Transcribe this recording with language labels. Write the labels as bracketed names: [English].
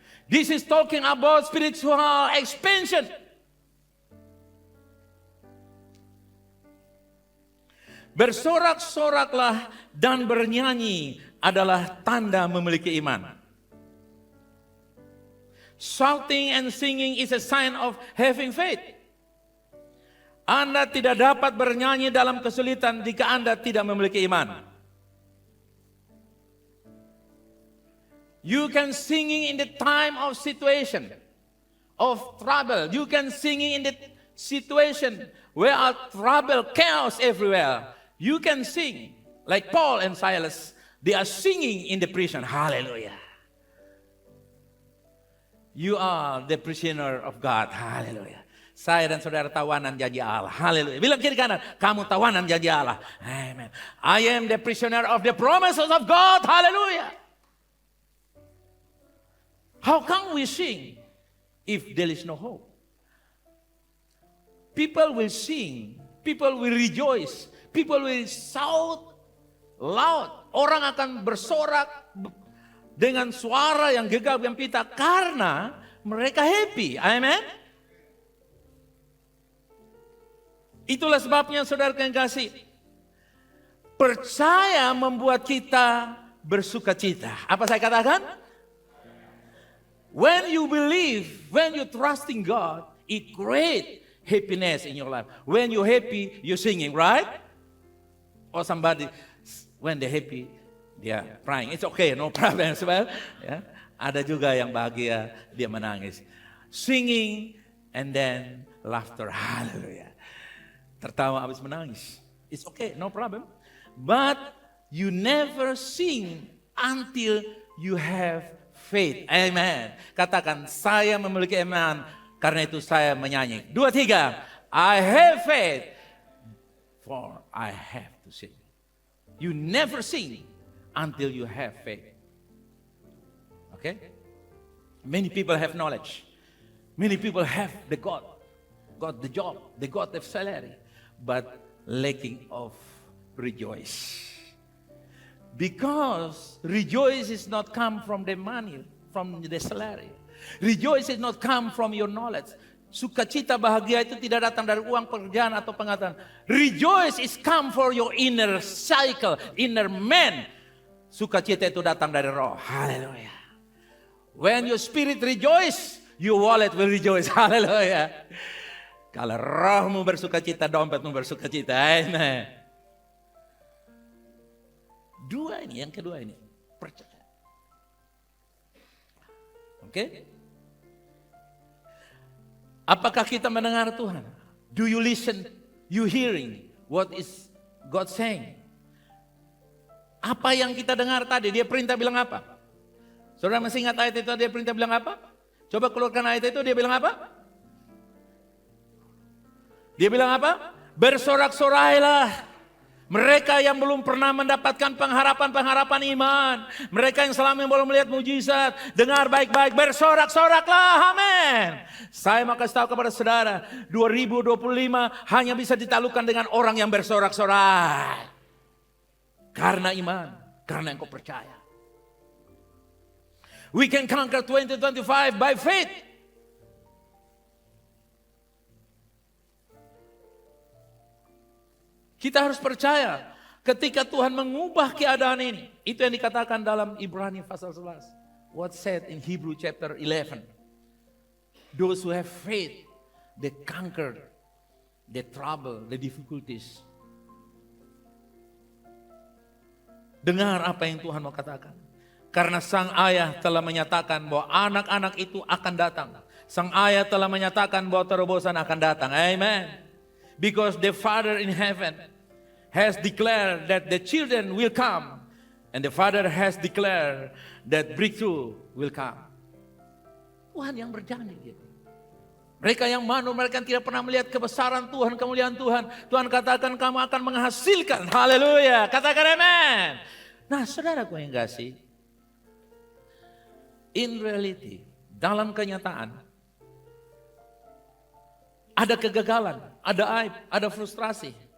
[English] This is talking about spiritual expansion. [Indonesian] Bersorak-soraklah dan bernyanyi adalah tanda memiliki iman. [English] Shouting and singing is a sign of having faith. [Indonesian] Anda tidak dapat bernyanyi dalam kesulitan jika Anda tidak memiliki iman. [English] You can singing in the time of situation, of trouble. You can singing in the situation where are trouble, chaos everywhere. You can sing like Paul and Silas. They are singing in the prison. Hallelujah. You are the prisoner of God. [Indonesian] Hallelujah. Saya dan saudara tawanan janji Allah. Haleluya. Bilang kiri kanan, kamu tawanan janji Allah. Amen. [English] I am the prisoner of the promises of God. Hallelujah. How can we sing if there is no hope? People will sing, people will rejoice, people will shout loud. [Indonesian] Orang akan bersorak dengan suara yang gegap gempita karena mereka happy. Amen. Itulah sebabnya saudara yang kasih, percaya membuat kita bersuka cita. Apa saya katakan? [English] When you believe, when you trust in God, it creates happiness in your life. When you're happy, you're singing, right? Or somebody, when they're happy, they're crying. It's okay, no problem as well. [Indonesian] Ya. Ada juga yang bahagia, dia menangis. [English] Singing and then laughter. Hallelujah. [Indonesian] Tertawa habis menangis. [English] It's okay, no problem. But you never sing until you have faith. Amen. [Indonesian] Katakan, saya memiliki iman, karena itu saya menyanyi. 2, 3. [English] I have faith, for I have to sing. You never sing until you have faith. Okay? Many people have knowledge. Many people have the God, got the job, they got the salary, but lacking of rejoice. Because rejoice is not come from the money, from the salary. Rejoice is not come from your knowledge. [Indonesian] Sukacita bahagia itu tidak datang dari uang pekerjaan atau pengetahuan. [English] Rejoice is come for your inner cycle, inner man. [Indonesian] Sukacita itu datang dari roh. [English] Haleluya. When your spirit rejoice, your wallet will rejoice. Haleluya. [Indonesian] Kalau rohmu bersukacita, dompetmu bersukacita. Amen. Dua ini, yang kedua ini, percaya. Oke? Apakah kita mendengar Tuhan? [English] Do you listen? You hearing what is God saying? [Indonesian] Apa yang kita dengar tadi? Dia perintah bilang apa? Saudara masih ingat ayat itu? Dia perintah bilang apa? Coba keluarkan ayat itu. Dia bilang apa? Dia bilang apa? Bersorak-sorailah. Mereka yang belum pernah mendapatkan pengharapan-pengharapan iman. Mereka yang selama ini belum melihat mujizat. Dengar baik-baik, bersorak-soraklah, amin. Saya mau kasih tahu kepada saudara, 2025 hanya bisa ditaklukkan dengan orang yang bersorak-sorak. Karena iman, karena engkau percaya. [English] We can conquer 2025 by faith. [Indonesian] Kita harus percaya ketika Tuhan mengubah keadaan ini. Itu yang dikatakan dalam Ibrani pasal 11. [English] What said in Hebrew chapter 11. Those who have faith, they conquer the trouble, the difficulties. [Indonesian] Dengar apa yang Tuhan mau katakan. Karena sang ayah telah menyatakan bahwa anak-anak itu akan datang. Sang ayah telah menyatakan bahwa terobosan akan datang. Amen. [English] Because the Father in heaven has declared that the children will come. And the Father has declared that breakthrough will come. [Indonesian] Tuhan yang berjanji gitu. Mereka yang manusia, mereka yang tidak pernah melihat kebesaran Tuhan, kemuliaan Tuhan. Tuhan katakan kamu akan menghasilkan. Haleluya. Katakan amen. Nah saudaraku yang kasih. [English] In reality, [Indonesian] dalam kenyataan, ada kegagalan, ada aib, ada frustrasi.